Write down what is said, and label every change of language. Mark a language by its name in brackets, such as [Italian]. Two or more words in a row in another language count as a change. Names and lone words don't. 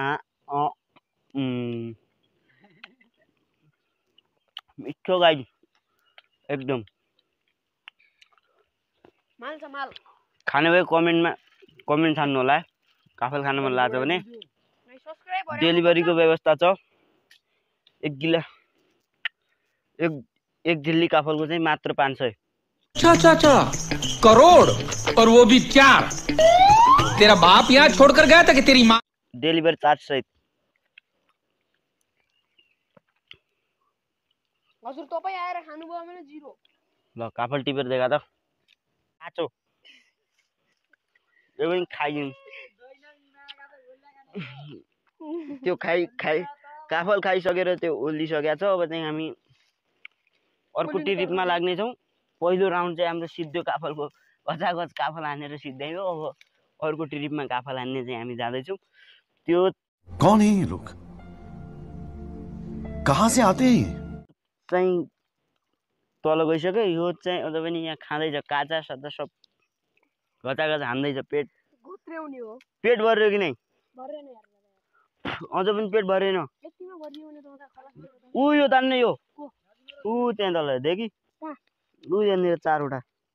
[Nepali] मिठो गाई एकदम। खाने भए कमेन्ट छान्नु होला। काफल खान मन लाग्छ भने डेलिभरीको व्यवस्था छ। एक गिला एक झिल्ली काफलको चाहिँ मात्र 500। [Hindi] अच्छा करोड़ और वो भी 4। तेरा बाप यहाँ छोड़कर गया था कि तेरी माँ? [Nepali] डेलिभरी चार्ज सहित। हजुर तपाई आएर खानुभयो भने 0। ल काफल टिपेर देखा त आचो यो पनि खाइदिउँ। त्यो खाइ काफल खाइसकेर त्यो ओल्लिसकेको छ। अब चाहिँ हामी अर्को ट्रिपमा लाग्नेछौँ। पहिलो राउन्ड चाहिँ हाम्रो सिद्धो काफलको गजागज काफल हानेर सिद्धै हो। अब अर्को ट्रिपमा काफल हान्ने चाहिँ हामी जाँदैछौँ। त्यो [Hindi] कौन है ये लोग, कहाँ से आते हैं? [Nepali] चाहिँ तल गइसक्यो। यो चाहिँ अझ पनि यहाँ खाँदैछ काचा साचा सब गजागज हान्दैछ। पेट घुत्र्याउने हो। पेट भर्यो कि नै? भरेन यार। अझ पनि पेट भरेन। यतिमा भरियो भने त उता खलास। ऊ यो तान्ने यो ऊ त्यहाँ तल देखि ऊ यहाँनिर 4 वटा।